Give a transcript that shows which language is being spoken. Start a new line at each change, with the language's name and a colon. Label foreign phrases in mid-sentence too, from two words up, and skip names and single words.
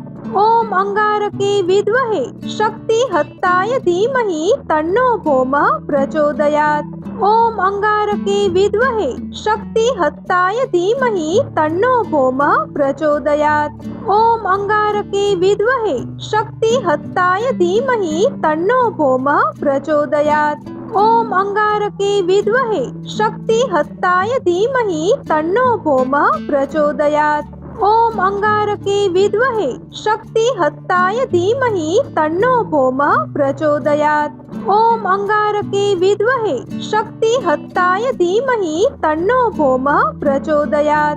Sanskrit: ઓમ અંગારકે વિદ્મહે શક્તિ હસ્તાય ધીમહિ તન્નો ભૌમઃ પ્રચોદયાત। ઓમ અંગારકે વિદ્મહે શક્તિ હસ્તાય ધીમહિ તન્નો ભૌમઃ પ્રચોદયાત। ઓમ અંગારકે વિદ્મહે શક્તિ હસ્તાય ધીમહિ તન્નો ભૌમઃ પ્રચોદયાત। ओम अंगारके विद्महे शक्तिहस्ताय धीमहि तन्नो भौमः प्रचोदयात्। ओम अंगारके विद्महे शक्तिहस्ताय धीमहि तन्नो भौमः प्रचोदयात्। ओम अंगारके विद्महे शक्तिहस्ताय धीमहि तन्नो भौमः प्रचोदयात्।